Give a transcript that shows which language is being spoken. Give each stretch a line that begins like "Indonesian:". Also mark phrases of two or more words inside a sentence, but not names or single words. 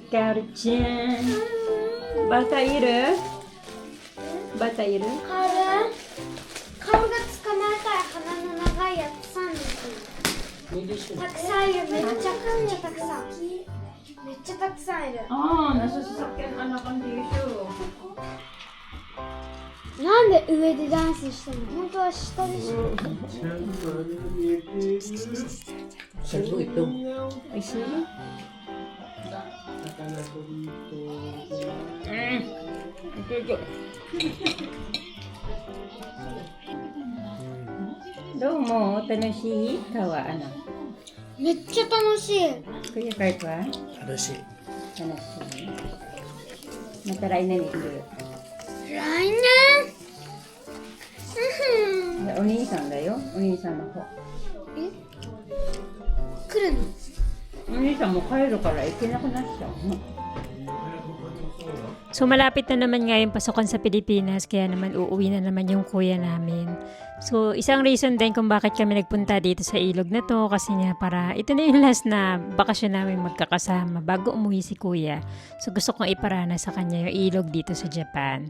Japanese: カオルちゃん。バターいる？バターいる？顔が捕まえたい鼻の長いやつさんですたくさんいるめっちゃたくさんめっちゃたくさんいる
Filipino: nasa sasakyan anak ang tissue.
Japanese: なんで上でダンスしてんの本当は下でしょ
Filipino: Saan ito? Ay, sige. Okay.
Japanese: どうも、楽しい？かわ、めっちゃ楽しい Kuya Kurtは？ Arashi. 楽しい。また来年行く。来年お兄さんだよ。お兄さんの方。来るのお兄さんも帰るから行けなくなっちゃうの。
Filipino: So malapit na naman nga yung pasukan sa Pilipinas kaya naman uuwi na naman yung kuya namin. So isang reason din kung bakit kami nagpunta dito sa ilog na to kasi nga para ito na yung last na bakasyon namin magkakasama bago umuwi si kuya. So gusto kong iparana sa kanya yung ilog dito sa Japan.